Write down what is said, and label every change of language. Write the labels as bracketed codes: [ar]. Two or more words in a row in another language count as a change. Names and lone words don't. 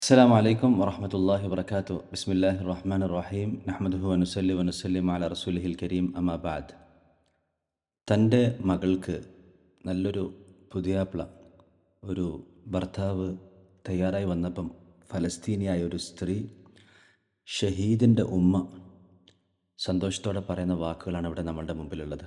[ar] السلام عليكم ورحمة الله وبركاته. بسم الله الرحمن الرحيم. نحمده ونصلي ونسلم على رسوله الكريم. أما بعد. [ml] തൻ്റെ മകൾക്ക് നല്ലൊരു പുതിയാപ്ല ഒരു ഭർത്താവ് തയ്യാറായി വന്നപ്പം ഫലസ്തീനിയായ ഒരു സ്ത്രീ ഷഹീദിൻ്റെ ഉമ്മ സന്തോഷത്തോടെ പറയുന്ന വാക്കുകളാണ് ഇവിടെ നമ്മളുടെ മുമ്പിലുള്ളത്.